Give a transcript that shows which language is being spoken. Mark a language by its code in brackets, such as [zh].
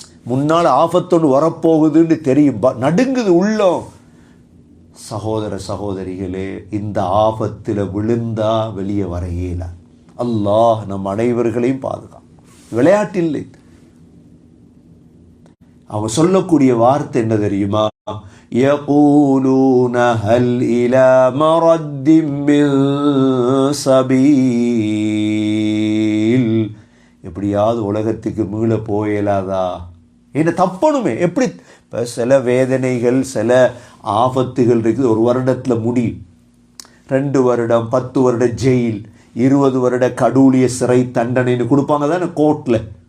[ta] முன்னால் ஆபத்தொன்று வரப்போகுதுன்னு தெரியும், நடுங்குது உள்ளம். சகோதர சகோதரிகளே, இந்த ஆபத்தில் விழுந்தா வெளியே வர இயல. அல்லாஹ் நம் அனைவர்களையும் பாதுகாக்கும். விளையாட்டு இல்லை. அவங்க சொல்லக்கூடிய வார்த்தை என்ன தெரியுமா? [ar] يقولون هل إلى مرد من سبيل. [ta] எப்படியாவது உலகத்துக்கு மீள போயலாதா? என்ன தப்பணுமே? எப்படி? இப்போ சில வேதனைகள், சில ஆபத்துகள் இருக்குது. ஒரு வருடத்தில் முடியும். 2 வருடம், 10 வருட ஜெயில், 20 வருட கடூழிய சிறை தண்டனைன்னு கொடுப்பாங்க தானே கோர்ட்டில்.